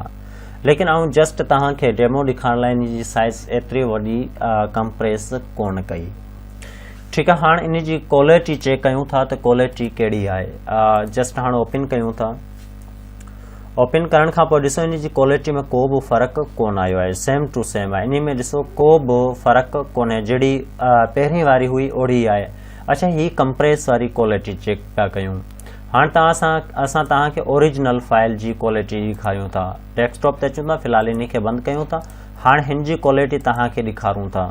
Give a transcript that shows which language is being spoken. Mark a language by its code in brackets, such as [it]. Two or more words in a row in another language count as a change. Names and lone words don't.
[sd] लेकिन आउं जस्ट तव्हांखे डेमो ॾेखारण लाइ इन जी साइज़ एतिरी वॾी कंप्रेस कोन कई। ठीकु आहे। हाणे इन जी [en] quality check [sd] कयूं था त क्वालिटी कहिड़ी आहे। जस्ट हाणे ओपन कयूं था। ओपन करण खां पोइ ॾिसो इन जी क्वालिटी में को बि फ़र्क़ु कोन आयो आहे, [en] same to same [sd] आहे। इन में ॾिसो को बि फ़र्क़ु कोन्हे, जहिड़ी पहिरीं वारी हुई ओड़ी आहे। अच्छा, हीअ कंप्रेस वारी [en] quality check [sd] पिया कयूं। हाणे असां तव्हांखे [en] original file [sd] जी क्वालिटी ॾेखारियूं था। डेस्कटॉप ते अचूं था, फ़िलहाल इन खे बंदि कयूं था। हाणे हिन जी क्वालिटी तव्हांखे ॾेखारूं था।